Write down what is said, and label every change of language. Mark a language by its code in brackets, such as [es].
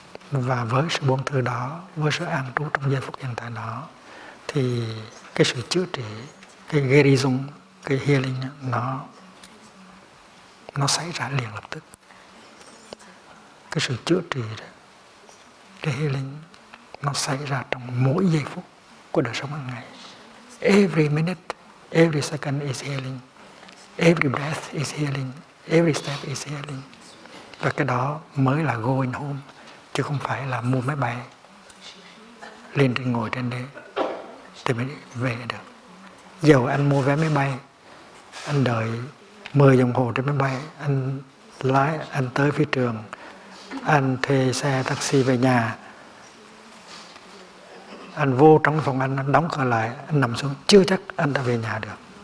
[vi] Và với sự buông thư đó, với sự an trú trong giây phút hiện tại đó, thì cái sự chữa trị, cái gerison, cái healing nó xảy ra liền lập tức. Cái sự chữa trị đó, cái healing nó xảy ra trong mỗi giây phút của đời sống hàng ngày. [en] Every minute, every second is healing. Every breath is healing. Every step is healing. [vi] Và cái đó mới là [en] going home, [vi] chứ không phải là mua máy bay lên trên ngồi trên đấy thì mới về được. Dầu anh mua vé máy bay, anh đợi 10 đồng hồ trên máy bay, anh lái, anh tới phi trường, anh thuê xe taxi về nhà, anh vô trong phòng anh đóng cửa lại, anh nằm xuống, chưa chắc anh đã về nhà được.